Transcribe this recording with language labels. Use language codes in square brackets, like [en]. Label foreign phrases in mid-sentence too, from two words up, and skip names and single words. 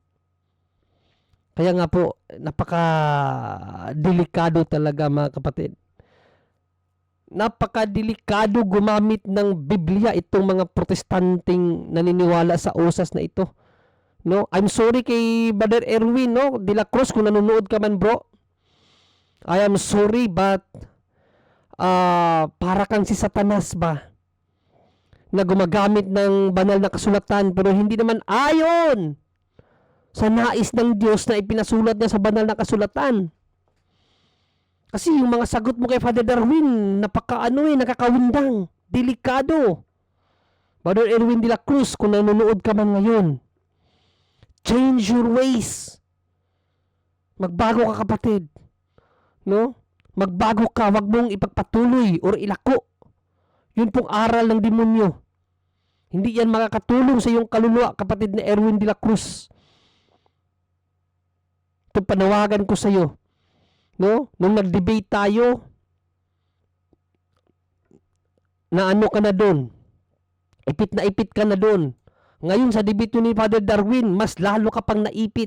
[tl] Kaya nga po, napaka-delikado talaga, mga kapatid. Napaka-delikado gumamit ng Biblia itong mga protestanteng naniniwala sa usas na ito. No? [en] I'm sorry [tl] kay Brother Erwin, no? De la Cruz, kung nanonood ka man, bro. [en] I am sorry, but [tl] para kang si Satanas ba? Na gumagamit ng banal na kasulatan pero hindi naman ayon sa nais ng Diyos na ipinasulat niya sa banal na kasulatan. Kasi yung mga sagot mo kay Father Darwin, nakakawindang, delikado. Brother Erwin de la Cruz, kung nanonood ka man ngayon, [en] change your ways. [tl] Magbago ka, kapatid. No? Magbago ka, wag mong ipagpatuloy or ilako. Yun pong aral ng demonyo. Hindi yan makakatulong sa iyong kaluluwa, kapatid na Erwin de la Cruz. Ito panawagan ko sa iyo. No? Nung nag-debate tayo, na ano ka na doon? Ipit ka na doon. Ngayon sa debate ni Father Darwin, mas lalo ka pang naipit.